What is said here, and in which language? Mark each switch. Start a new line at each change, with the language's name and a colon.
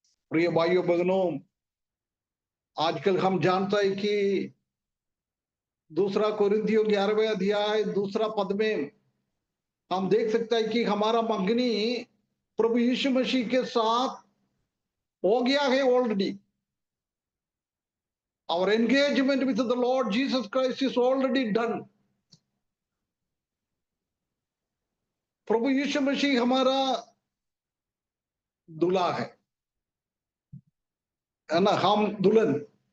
Hindi: प्रिय भाइयों बहनों, आजकल हम जानते हैं कि दूसरा कोरिन्थियों 11वें अध्याय दूसरा पद में हम देख सकते हैं कि हमारा मंगनी प्रभु यीशु मसीह के साथ हो गया है already.
English: Our engagement with the Lord Jesus Christ is already done.
Hindi: प्रभु यीशु मसीह हमारा दूल्हा है ना, हम दुल्हन।